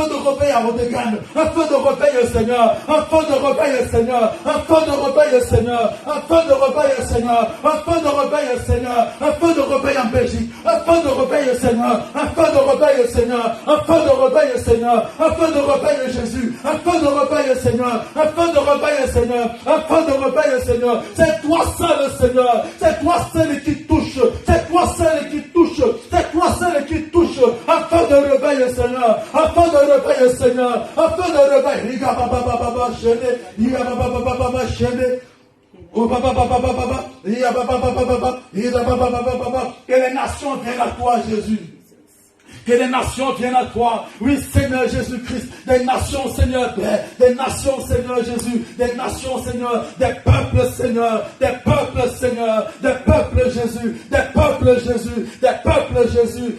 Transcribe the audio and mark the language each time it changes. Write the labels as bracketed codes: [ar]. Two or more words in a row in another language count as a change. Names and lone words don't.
[fr] réveil à Rodégane, un feu de réveil, Seigneur, un feu de réveil, Seigneur, un feu de réveil, Seigneur, un feu de réveil, Seigneur, un feu de réveil, Seigneur, un feu de réveil en Belgique, un feu de réveil, Seigneur, un feu de réveil, Seigneur, un feu de réveil, Seigneur, un feu de réveil, Jésus, un feu de réveil, Seigneur, un feu de réveil, Seigneur, un feu de réveil, Seigneur. C'est toi seul, Seigneur, c'est toi seul qui touche, c'est toi seul qui touche, c'est toi seul qui touche, un feu de réveil, Seigneur, un feu de réveil, Seigneur, un feu de réveil. Riga baba baba baba shene, riga baba baba baba shene. Oh baba baba baba baba, riga baba baba baba, riga baba baba baba. Que les nations viennent à toi, Jésus. Que les nations viennent à toi. Oui, Seigneur Jésus-Christ. Des nations, Seigneur. Des nations, Seigneur Jésus. Des nations, Seigneur. Des peuples, Seigneur. Des peuples, Seigneur. Des peuples, Jésus. Des peuples, Jésus. Des peuples, Jésus.